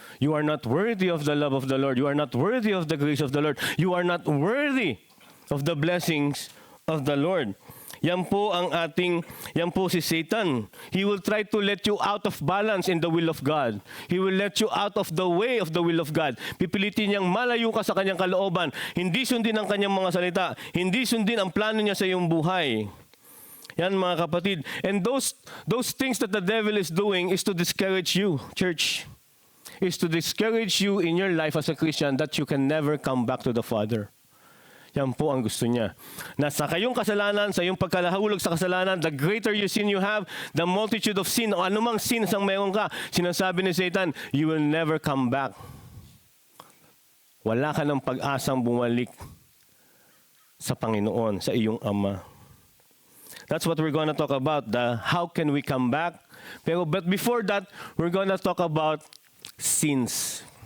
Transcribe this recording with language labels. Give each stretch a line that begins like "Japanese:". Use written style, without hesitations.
English: You are not worthy of the love of the Lord. You are not worthy of the grace of the Lord. You are not worthy of the blessings of the Lord.
Filipino: Yan po si Satan.
English: He will try to let you out of balance in the will of God. He will let you out of the way of the will of God.
Filipino: Pipilitin niyang malayo ka sa kanyang kalooban. Hindi sundin ang kanyang mga salita. Hindi sundin ang plano niya sa iyong buhay. Yan mga kapatid.
English: And those things that the devil is doing is to discourage you, church. Is to discourage you in your life as a Christian that you can never come back to the Father.
Filipino: Yan po ang gusto niya. Na sa kayong kasalanan, sa iyong pagkalahulog sa kasalanan,
English: the greater you sin you have, the multitude of sin,
Filipino: o anumang sin ang mayroon ka, sinasabi ni Satan,
English: you will never come back.
Filipino: Wala ka ng pag-asang bumalik sa Panginoon, sa iyong Ama.
English: That's what we're going to talk about, how can we come back. But before that, we're going to talk about sins.